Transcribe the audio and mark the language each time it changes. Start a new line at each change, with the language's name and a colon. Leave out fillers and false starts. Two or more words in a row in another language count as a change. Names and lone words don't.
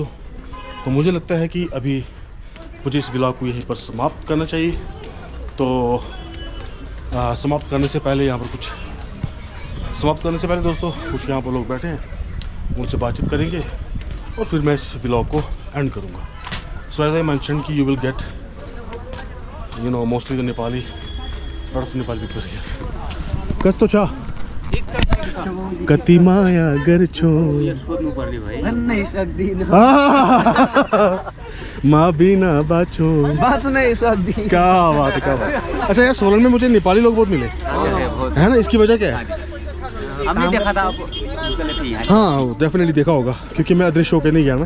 Hindi: तो मुझे लगता है कि अभी मुझे इस व्लॉग को यहीं पर समाप्त करना चाहिए। तो समाप्त करने से पहले दोस्तों कुछ यहाँ पर लोग बैठे हैं, उनसे बातचीत करेंगे और फिर मैं इस व्लॉग को एंड करूँगा।
English: So as I mention कि you will get mostly the Nepali, lot of Nepali people here।
Nepali: कस्तो छ कति माया गर्छौ नहीं सक्दिन माँ बिना बाछो बस नहीं सक्दिन।
Hindi: क्या बात है, क्या बात है। अच्छा यार, सोलन में मुझे नेपाली लोग बहुत मिले, है ना? इसकी वजह क्या है? हमने देखा था आपको। हाँ डेफिनेटली देखा होगा, क्योंकि मैं अदृश्य होकर नहीं गया ना।